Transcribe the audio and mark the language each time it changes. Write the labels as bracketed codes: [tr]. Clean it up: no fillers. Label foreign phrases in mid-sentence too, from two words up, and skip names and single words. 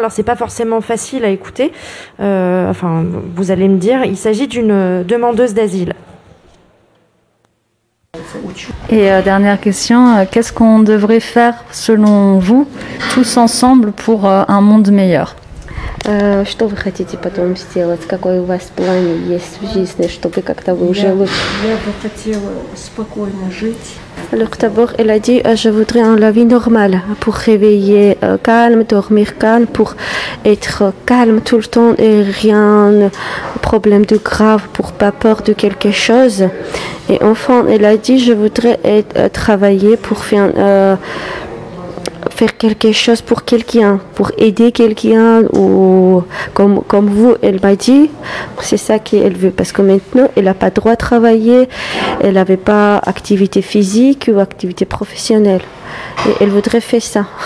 [fr] Alors c'est pas forcément facile à écouter. Vous allez me dire, il s'agit d'une demandeuse d'asile. Et dernière question, qu'est-ce qu'on devrait faire selon vous, tous ensemble, pour un monde meilleur? [ru] Что вы хотите потом сделать? Какой у вас план есть в жизни, чтобы как-то вы уже лучше? Я бы хотела спокойно жить. [fr] Alors d'abord, elle a dit je voudrais la vie normale, pour réveiller calme, dormir calme, pour être calme tout le temps et rien problème de grave, pour pas peur de quelque chose. Et enfin, elle a dit je voudrais travailler pour faire quelque chose pour quelqu'un, pour aider quelqu'un, ou comme vous, elle m'a dit, c'est ça qu'elle veut, parce que maintenant, elle n'a pas droit de travailler, elle n'avait pas activité physique ou activité professionnelle, et elle voudrait faire ça.